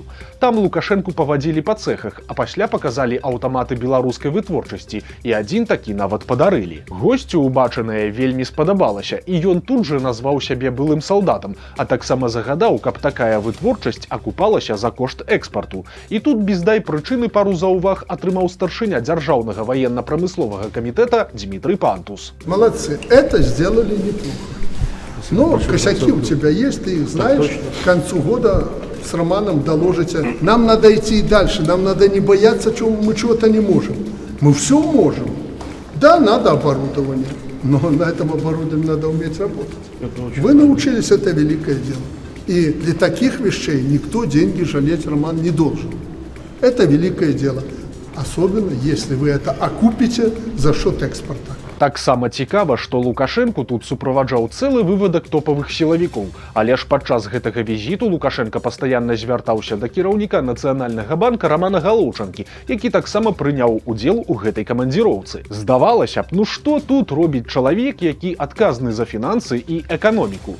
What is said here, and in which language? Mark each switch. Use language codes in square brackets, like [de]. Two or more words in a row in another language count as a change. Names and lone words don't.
[be] Там Лукашэнку павадзілі па цэхах, а пасля паказалі аўтаматы беларускай вытворчасці, і адзін такі нават падарылі. Госцю убачанае вельмі спадабалася, і ён тут жа назваў сябе былым салдатам, а таксама загадаў, каб такая вытворчасць акупалася за кошт экспарту. І тут без дай прычыны пару заўваг атрымаў старшыня дзяржаўнага военно-прамысловага камітэта Дмитрий Пантус. [ru] Молодцы, это сделали неплохо. Но косяки у тебя есть, ты их знаешь, к концу года с Романом доложите. Нам надо идти дальше, нам надо не бояться, что мы чего-то не можем. Мы все можем. Да, надо оборудование, но на этом оборудовании надо уметь работать. Вы научились, это великое дело. И для таких вещей никто деньги жалеть, Роман, не должен. Это великое дело. Особенно, если вы это окупите за счет экспорта. [be] Таксама цікава, што Лукашэнку тут суправаджаў цэлы вывадак топавых сілавікоў, але ж падчас гэтага візіту Лукашенка пастаянна звяртаўся да кіраўніка Нацыянальнага банка Рамана Галоўчанкі, які таксама прыняў удзел у гэтай камандзіроўцы. Здавалася б, ну што тут робіць чалавек, які адказны за фінансы і эканоміку?